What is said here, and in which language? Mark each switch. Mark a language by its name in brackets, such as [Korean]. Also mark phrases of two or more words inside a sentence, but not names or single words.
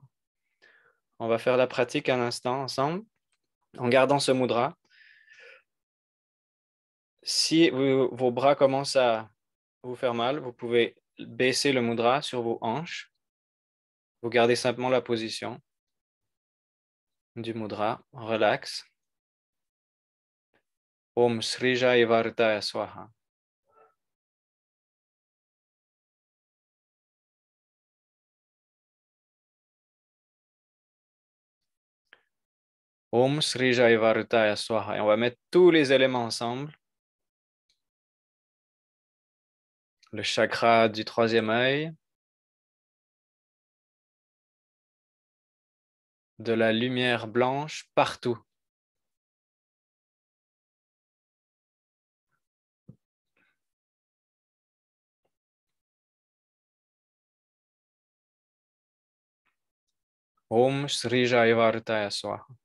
[French] On va faire la pratique un instant ensemble en gardant ce mudra. Si vos bras commencent à vous faire mal, vous pouvez baisser le mudra sur vos hanches. Vous gardez simplement la position du mudra. Relax. [Sanskrit] Om Sri Jai Varutaya Swaha. Om Sri Jai Varutaya Swaha. [French] Et on va mettre tous les éléments ensemble. Le chakra du troisième œil. De la lumière blanche partout. [Sanskrit] Om Sri Jai Varutaya Swaha.